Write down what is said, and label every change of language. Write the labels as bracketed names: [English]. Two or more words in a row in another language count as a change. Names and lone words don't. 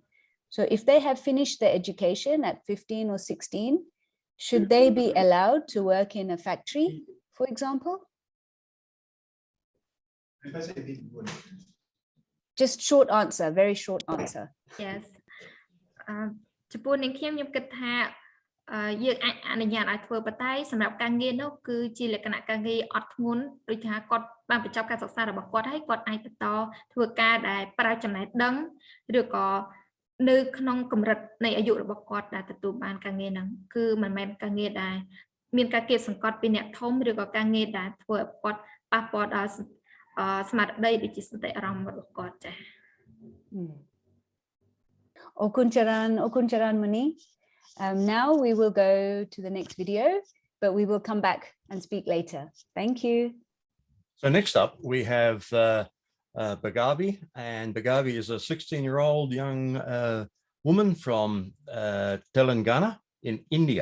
[English] So if they have finished their education at 15 or 16, should they be allowed to work in a factory, for example? Just short answer, very short answer. Yes. [Khmer] ចំពោះនាងខ្ញុំគិតថាយើងអាចអនុញ្ញាតឲ្យធ្វើប៉ុន្តែសម្រាប់ការងារនោះគឺជាលក្ខណៈការងារអត់ធ្ងន់ដូចថាគាត់បានបញ្ចប់ការសិក្សារបស់គាត់ហើយគាត់អាចបន្តធ្វើការដែលប្រើចំណេះដឹងឬក៏នៅក្នុងកម្រិតនៃអាយុរបស់គាត់ដែលទទួលបានការងារហ្នឹងគឺមិនមែនការងារដែលមានការគៀបសង្កត់ពីអ្នកធំឬក៏ការងារដែលធ្វើឲ្យគាត់ប៉ះពាល់ដល់ស្មារតីដូចជាសតិអារម្មណ៍របស់គាត់ចា៎ [English] Okuncharan Muni. Now we will go to the next video, but we will come back and speak later. Thank you. So next up we have Bagavi, and Bagavi is a 16-year-old young woman from Telangana in India.